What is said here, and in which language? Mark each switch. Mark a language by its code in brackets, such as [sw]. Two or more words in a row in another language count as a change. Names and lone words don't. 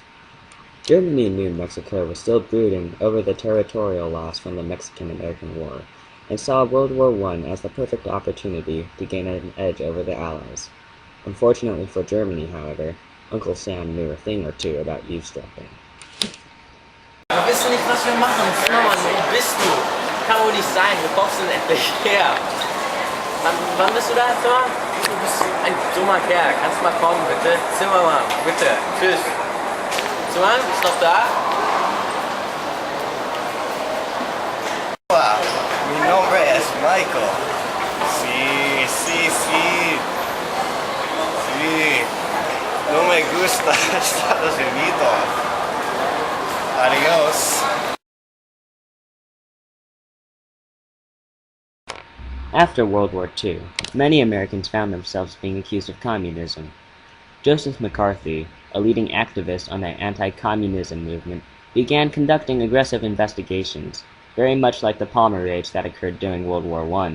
[en] Germany knew Mexico was still brooding over the territorial loss from the Mexican-American War, and saw World War I as the perfect opportunity to gain an edge over the Allies. Unfortunately for Germany, however, Uncle Sam knew a thing or two about eavesdropping. [de] Weißt du nicht, was wir machen? Mann, wo bist du? Kann wohl nicht sein, wir brauchst du denn endlich her? Wann bist du da, Zimmer? Du bist ein dummer Kerl, kannst mal kommen, bitte? Zimmermann, bitte, tschüss. Zimmermann, bist du noch da? [es] Hola, mi nombre es Michael. Sí, sí, sí. Sí. No me gusta Estados Unidos. Adios. [en] After World War II, many Americans found themselves being accused of communism. Joseph McCarthy, a leading activist on the anti-communism movement, began conducting aggressive investigations, very much like the Palmer Raids that occurred during World War I.